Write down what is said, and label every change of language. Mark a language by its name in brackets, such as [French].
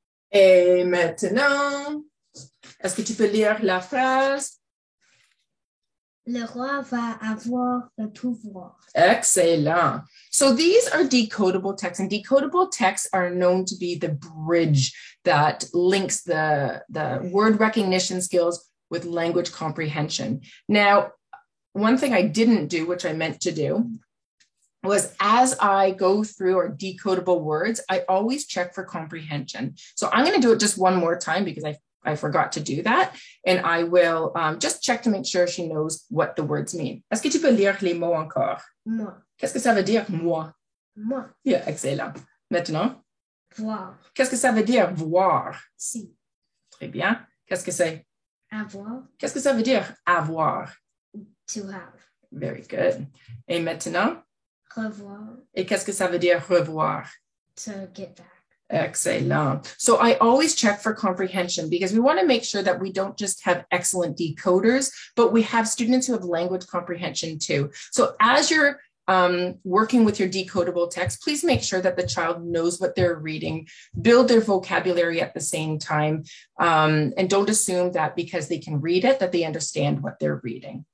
[French] Et maintenant, est-ce que tu peux lire la phrase? Le roi va avoir le pouvoir. Excellent. [English] So these are decodable texts, and decodable texts are known to be the bridge that links the word recognition skills with language comprehension. Now, one thing I didn't do, which I meant to do, was as I go through our decodable words, I always check for comprehension. So I'm going to do it just one more time because I forgot to do that. And I will just check to make sure she knows what the words mean. [French] Est-ce que tu peux lire les mots encore? Moi. Qu'est-ce que ça veut dire, moi? Moi. Yeah, excellent. Maintenant, Voir. qu'est-ce que ça veut dire, voir? Si. Très bien. Qu'est-ce que c'est? Avoir. Qu'est-ce que ça veut dire, avoir? [English] To have. Very good. [French] Et maintenant? Revoir. Et qu'est-ce que ça veut dire, revoir? [English] To get back. Excellent. So I always check for comprehension because we want to make sure that we don't just have excellent decoders, but we have students who have language comprehension too. So as you're working with your decodable text, please make sure that the child knows what they're reading, build their vocabulary at the same time, and don't assume that because they can read it, that they understand what they're reading.